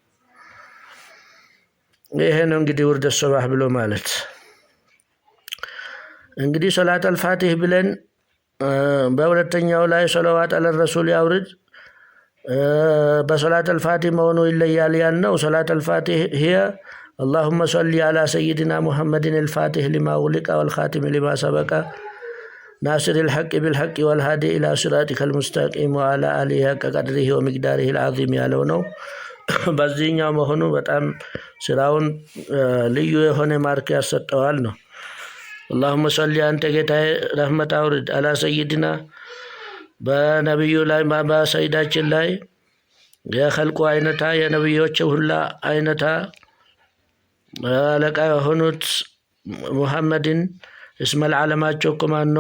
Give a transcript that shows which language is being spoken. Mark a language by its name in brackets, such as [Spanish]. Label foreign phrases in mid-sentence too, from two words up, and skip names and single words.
[Amharic] ይሄ ነው እንግዲህ ውርደት ሰባህ ብሎ ማለት። እንግዲህ ሰላት አልፋቲህ ብለን በሁለተኛው ላይ [Arabic] صلوات على الرسول [Amharic] ያውርድ። በሰላት አልፋቲህ መሆኑ ይለያል [Arabic] ያልነው። ሰላት አልፋቲህ هي اللهم صل على سيدنا محمد الفاتح لما أغلق والخاتم لما سبق ناصر الحق بالحق والهادي إلى صراطك المستقيم وعلى آله حق قدره ومقداره العظيم [Amharic] ያለው ነው። በዚህኛው መሆኑ በጣም ስራውን ልዩ የሆነ ማርክ ያሰጠዋል ነው። [Arabic] اللهم صل [Amharic] አንተ ጌታዬ ረህመት አውርድ [Arabic] على سيدنا [Amharic] በነቢዩ ላይ በሰይዳችን ላይ የኸልቁ አይነታ የነቢዮች ሁላ አይነታ አለቃ የሆኑት ሙሐመድን እስመል ዓለማቸው እኮ ማን ነው?